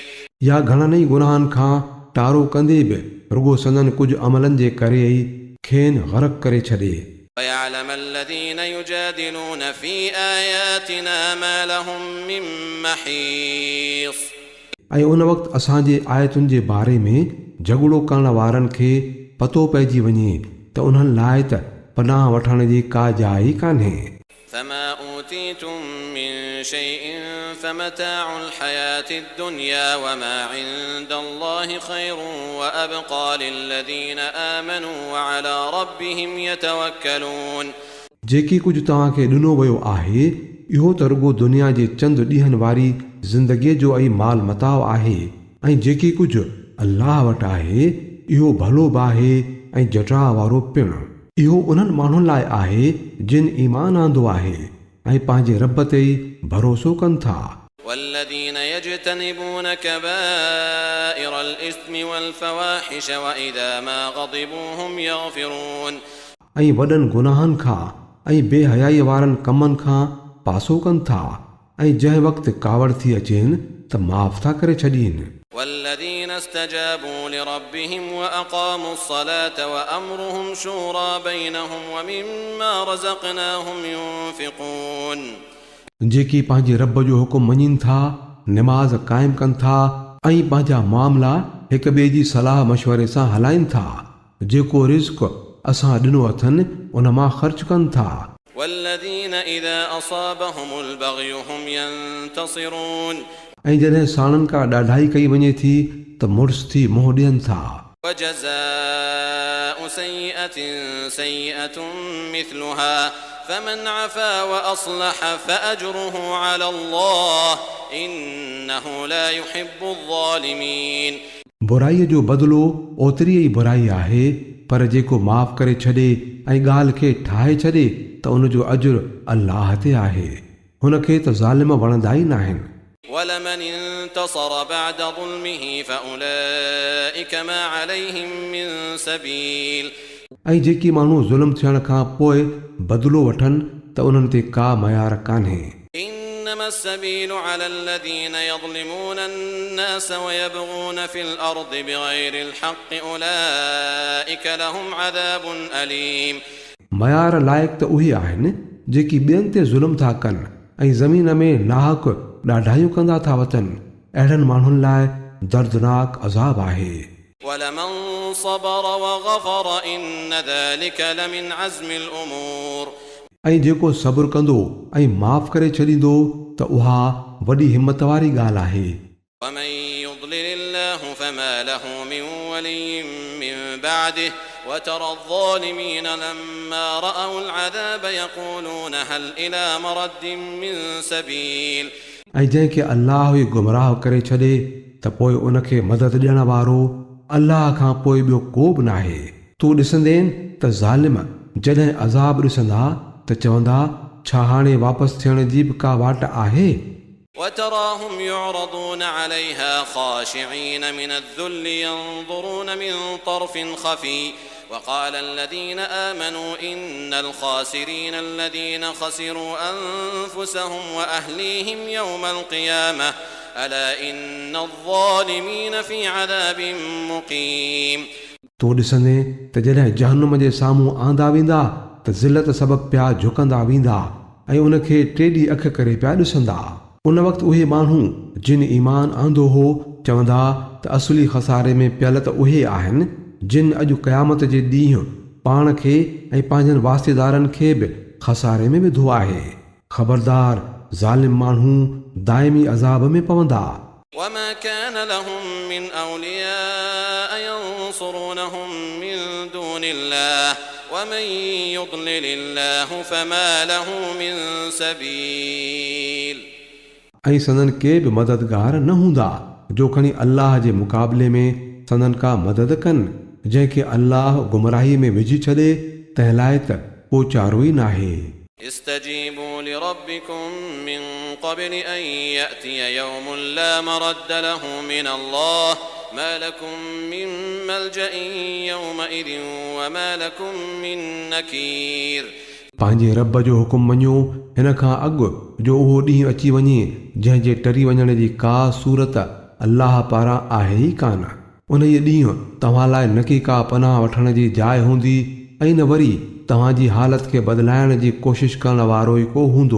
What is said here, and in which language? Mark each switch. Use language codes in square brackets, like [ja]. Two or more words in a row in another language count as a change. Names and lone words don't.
[sd] या घणनि ई गुनाहनि खां टारो कंदे बि रुगो संदन कुझु अमलनि जे करे ई खेनि ग़रक़ करे छॾे [ar] ويعلم الذين يجادلون في آياتنا ما لهم من محيص [sd] ऐं उन वक़्तु असांजे आयतुनि जे बारे में झगड़ो करण वारनि खे पतो पइजी वञे त उन्हनि लाइ त पनाह वठण जी का जाइ कान्हे [ar] فما أوتيتم من شيء فمتاع الحياة الدنيا وما عند الله خير وأبقى للذين آمنوا وعلى ربهم يتوكلون [sd] जेकी कुझु तव्हांखे ॾिनो वियो आहे इहो त रुगो दुनिया जे चंद ॾींहनि वारी ज़िंदगीअ जो ऐं माल मताउ आहे ऐं जेकी कुझु अल्लाह वटि आहे इहो भलो बि आहे ऐं जटा वारो पिणु इहो उन्हनि माण्हुनि लाइ आहे जिन ईमान आंदो आहे ऐं पंहिंजे रब ते ई भरोसो कनि था [ar] والذين يجتنبون كبائر الإثم والفواحش وإذا ما غضبوا هم يغفرون [sd] ऐं वॾनि गुनाहनि खां ऐं बेहयाईअ वारनि कमनि खां पासो कनि था ऐं जंहिं वक़्तु कावड़ थी अचेनि त माफ़ था करे छॾीनि [ar] والذين استجابوا لربهم وأقاموا الصلاة وأمرهم شورى بينهم ومما رزقناهم ينفقون [sd] जेकी पंहिंजे रब जो हुकुम मञीनि था निमाज़ क़ाइमु कनि था ऐं पंहिंजा मामला हिक ॿिए जी सलाह मशवरे सां हलाइनि था जेको रिज़्क़ असां ॾिनो अथनि उन मां ख़र्च कनि था [ar] والذين إذا أصابهم البغي هم ينتصرون [sd] ऐं जॾहिं साणनि खां ॾाढाई कई वञे थी त मुड़ुस थी मुंहुं ॾियनि था [ar] وجزاء سيئة سيئة مثلها فمن عفا وأصلح فأجره على الله إنه لا يحب الظالمين [sd] बुराईअ जो बदिलो ओतिरी ई बुराई आहे पर जेको माफ़ करे छॾे ऐं ॻाल्हि खे ठाहे छॾे त उन जो अजुर अल्लाह ते आहे हुन खे त ज़ालिम वणंदा ई न आहिनि [ar] ولمن انتصر بعد ظلمه فأولئك ما عليهم من سبيل [sd] ऐं जेकी माण्हू ज़ुल्म थियण खां पोइ बदिलो वठनि त उन्हनि ते का मयार कान्हे [ar] إنما السبيل على الذين يظلمون الناس ويبغون في الأرض بغير الحق أولئك لهم عذاب أليم [sd] मयार लाइक़ त उहे आहिनि जेकी ॿियनि ते ज़ुल्म था कनि ऐं ज़मीन में नाहक ॾाढायूं कंदा था वतनि अहिड़नि माण्हुनि लाइ दर्दनाक अज़ाब आहे [ar] ولمن صبر وغفر إن ذلك لمن عزم الأمور [sd] ऐं जेको सब्र कंदो ऐं माफ़ करे छॾींदो त उहा वॾी हिमत वारी ॻाल्हि आहे [ar] ومن يضلل الله فما له من ولي من بعده وترى الظالمين لما رأوا العذاب يقولون هل إلى مرد من سبيل [sd] ऐं जंहिंखे अल्लाह ई गुमराह करे छॾे त पोइ उनखे मदद ॾियण वारो अल्लाह खां पोइ ॿियो को बि न आहे तूं ॾिसंदेनि त ज़ालिम जॾहिं अज़ाब ॾिसंदा त चवंदा छा हाणे वापसि थियण जी बि का वाट आहे [ar] وتراهم يعرضون عليها خاشعين من الذل ينظرون من طرف خفي وقال الذين آمنوا إن الخاسرين الذين خسروا أنفسهم وأهليهم يوم القيامة ألا إن الظالمين في عذاب مقيم. [sd] तो ॾिसंदे त जॾहिं जहन्नुम जे साम्हूं आंदा वेंदा त ज़िलत सबबु पिया झुकंदा वेंदा ऐं उनखे टेढी अख करे पिया ॾिसंदा। उन वक़्तु उहे माण्हू जिन ईमान आंदो हो चवंदा त असली खसारे में पियल त उहे आहिनि जिन अॼु क़यामत जे ॾींहुं पाण खे ऐं पंहिंजनि वास्तेदारनि खे बि खसारे में विधो आहे। ख़बरदार ज़ालिम माण्हू दाइमी अज़ाब में पवंदा। [ar] وما كان لهم من أولياء ينصرونهم من دون الله ومن يضلل الله فما له من سبيل. [sd] ऐं संदन के बि मददगार न हूंदा जो खणी अल्लाह जे मुक़ाबले में संदन का मदद कनि। जंहिंखे अल्लाह गुमराही में विझी छॾे तंहिं लाइ त को चारो ई नाहे। [ar] استجيبوا لربكم من قبل أن يأتي يوم لا مرد له من الله ما لكم من ملجأ يومئذ وما لكم من نكير. [sd] पंहिंजे रब जो हुकुम मञो हिन खां अॻु जो उहो ॾींहुं अची वञे जंहिंजे टरी वञण जी का सूरत अल्लाह पारां आहे ई कान। उन ई ॾींहुं तव्हां लाइ न की का पनाह वठण जी जाइ हूंदी ऐं न वरी तव्हांजी हालत खे बदिलाइण जी कोशिश करण वारो ई को हूंदो।